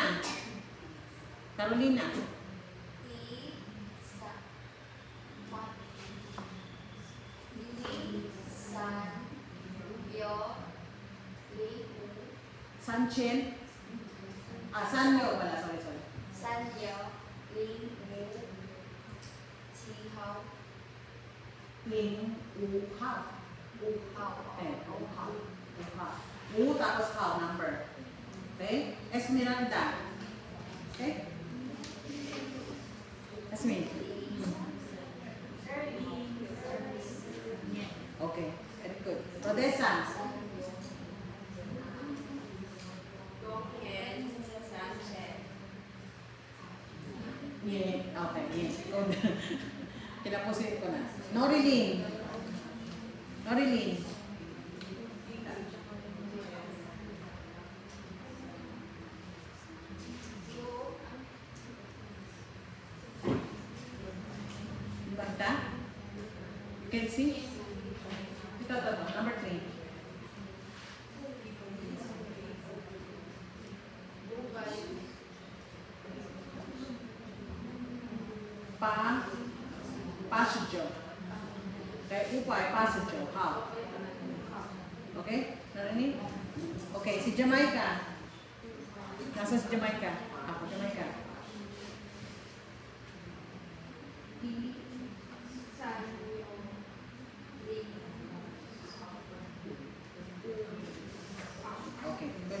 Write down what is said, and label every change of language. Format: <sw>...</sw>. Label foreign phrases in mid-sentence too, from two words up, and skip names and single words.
<tl>Carolina. Sanchen. Sanyo pala. Sorry. Ling U Hao. Okay. U tapos Hao number.</tl> <en>Okay? Esmeralda. Okay? Esme. Okay. Very good. Odessa. Yeah. Okay. Yeah. Good.</en> <tl>Kinapusin ko na. Norilyn. Norilyn. Banta?</tl> <en>You can see? Ito. Number 3. Passenger. Okay, upay, passenger. How?</en> <tl>Okay? Narinig? Okay, si Jamaica. Nasa si Jamaica? Ako, Jamaica.</tl> <en>Okay, good.</en>